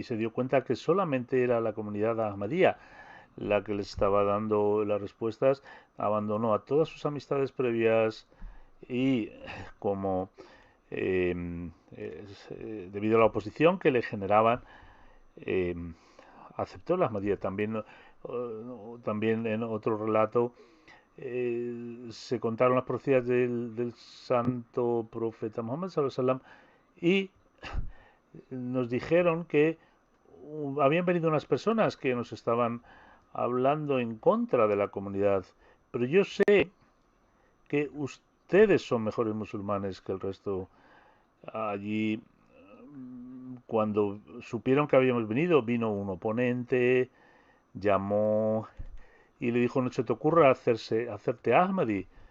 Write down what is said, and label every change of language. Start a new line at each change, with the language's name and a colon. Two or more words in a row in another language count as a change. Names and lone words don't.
Spanish: se dio cuenta que solamente era la comunidad Ahmadiyya la que les estaba dando las respuestas, abandonó a todas sus amistades previas y como debido a la oposición que le generaban, aceptó la Ahmadiyya. También en otro relato se contaron las profecías del santo profeta Muhammad
Arabic: صلى الله عليه وسلم
Spanish: y nos dijeron que habían venido unas personas que nos estaban hablando en contra de la comunidad, pero yo sé que ustedes son mejores musulmanes que el resto. Allí, cuando supieron que habíamos venido, vino un oponente, llamó y le dijo: no se te ocurra hacerte Ahmadi.